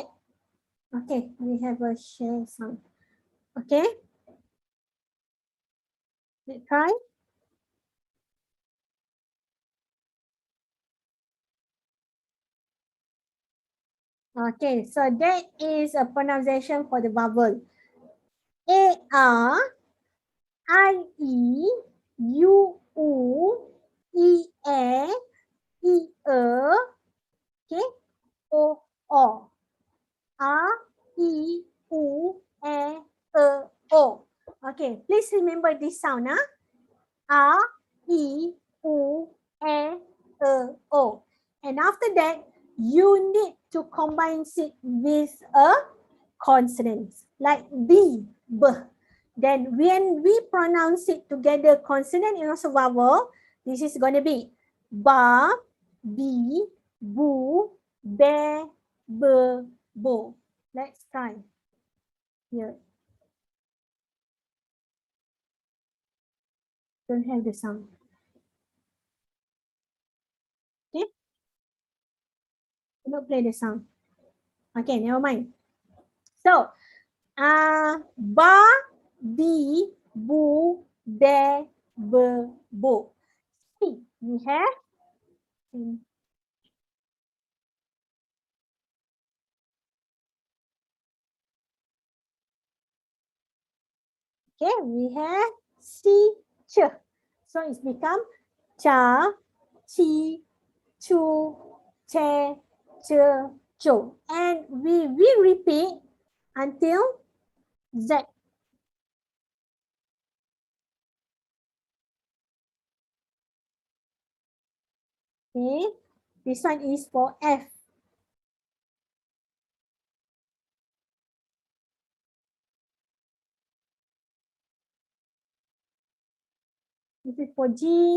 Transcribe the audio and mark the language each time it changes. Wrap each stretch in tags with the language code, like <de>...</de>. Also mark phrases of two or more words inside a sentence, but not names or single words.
<en>Okay, we have a share sound. Okay. Let's try. Okay, so that is a pronunciation for the vowel. A, R, I, E, U, U, E, A, E, okay, O, O. A, E, U, E, O. Okay, please remember this sound, huh? A, E, U, E, O. And after that, you need to combine it with a consonant, like B, B. Then when we pronounce it together, consonant and also vowel, this is going to be ba, bi, bu, be, be, bo. Let's try here. Don't have the sound. Okay. Do not play the sound. Okay, never mind. So, ba, bi, bu, be, bo. See, we have Okay, we have si, ch. So it's become cha, chi, chu, che, che, cho. And we will repeat until Z. Okay, this one is for F. This is for G.</en>